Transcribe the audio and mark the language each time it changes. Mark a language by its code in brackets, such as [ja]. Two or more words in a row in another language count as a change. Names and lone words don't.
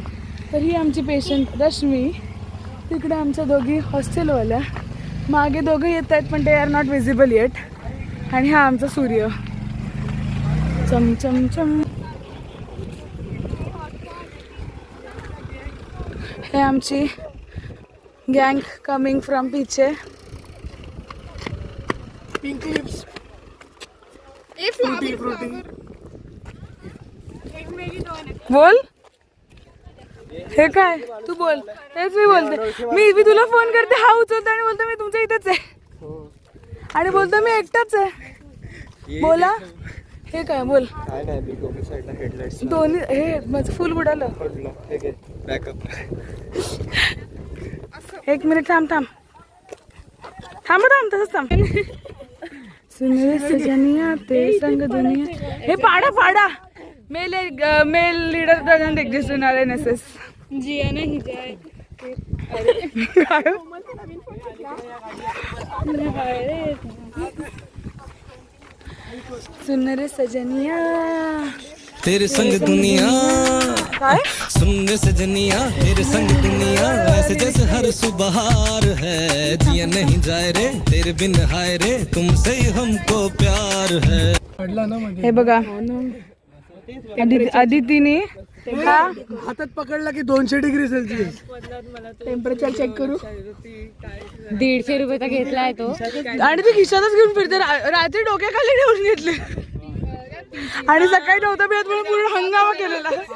[mr] तर ही आमची पेशंट रश्मी, तिकडे आमच्या दोघी हॉस्टेलवाल्या, मागे दोघं येत आहेत पण ते [en] are not visible yet. [mr] आणि हा आमचा सूर्य. चम चम चम. हे आमची [en] gang coming from [mr] पीछे. [en] pink lips, [mr] बोल. हे काय तू बोल. हेच मी बोलते. मी तुला फोन करते, हा उचलतो आणि बोलतो मी तुमच्या इथेच आहे. आणि बोलतो मी एकटाच आहे. बोला. हे काय बोल. काय नाही, दोन्ही साईडला हेडलाइट्स. दोन्ही हे माझं फुल बुडालं. बॅकअप. एक मिनिट थांब थांब थांब थांब तसंच थांब. [hi] सुनरे सजनिया ते संग दुनिया. [mr] हे पाडा पाडा. [en] male leader doesn't exist in our NSS. जिया नहीं जाए. सुन रे सजनिया तेरे संग दुनिया, [mr] काय [hi] सुन सजनिया तेरे संग दुनिया, ऐसे जैसे हर सुबहार है, जिया नहीं जाए रे तेरे बिन हाय रे, तुमसे ही हमको प्यार है. [mr] हे बघा आदितीने हातात पकडला की 200 [en] degree Celsius temperature check [mr] करू. 150 रुपयाचा घेतलाय तो. आणि ती खिशातच घेऊन फिरते. रात्री डोक्याखाली ठेवून घेतले आणि सकाळी नव्हतं मिळत म्हणून पूर्ण हंगामा केलेला.